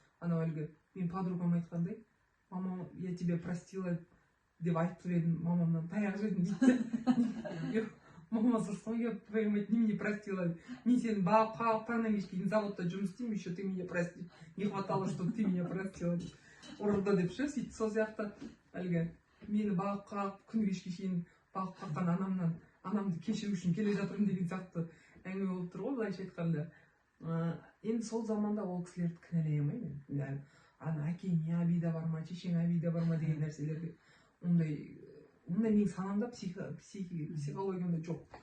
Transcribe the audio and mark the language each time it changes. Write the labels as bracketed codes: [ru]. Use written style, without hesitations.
[kk] Анау әлгі мен подругам айтқандай, мама, [ru] я тебя простила [kk] деп айтып едім, мамамнан таяқ жедім дейді. [ru] Мама, за что я твою мать не простила? [kk] Мен сені бағып қағып таңнан кешке дейін заводта жұмыс істеймін, [ru] еще ты меня прости. Не хватало, чтобы ты меня простила. [kk] Ұрды деп ше, сөйтіп сол сияқты әлгі мені бағып қағып күні кешке шейін бағып қаққан анамды кешіру үшін келе жатырмын деген сияқты әңгіме болып тұр ғой, былайша айтқанда. Енді сол заманда ол кісілерді кінәлай алмаймын мен. Ана әкеңе обида бар ма, шешеңе обида бар ма деген нәрселерге ондай менің санамда, психологиямда жоқ.